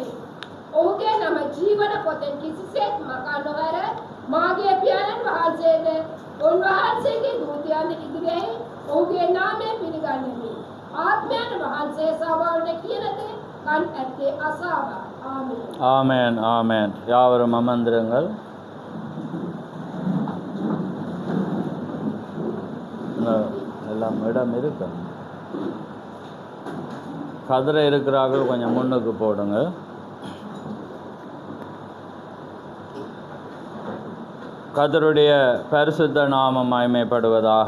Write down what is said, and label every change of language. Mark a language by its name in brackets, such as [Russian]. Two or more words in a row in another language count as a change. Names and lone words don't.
[Sinhala] ඔහුගේ නම ජීවන පොතෙන් කිසිසේත් මකා නොහැර මාගේ පියාණන් වහන්සේද උන්වහන්සේගේ දූතයන් ඉදිරියේ ඔහුගේ නාමයෙන් පිළිගන්නෙමි. ආත්මයන් වහන්සේ සාවවන කියන දේ කන් ඇත්තේ අසාවා. ආමේන්. [Tamil] ஆமென், ஆமென். யாவரும் அமர்ந்திருங்கள். எல்லாம் இடம் இருக்கு. கதிரை இருக்கிறார்கள் கொஞ்சம் முன்னுக்கு போடுங்க. கர்த்தருடைய பரிசுத்த நாமம் மகிமைப்படுவதாக.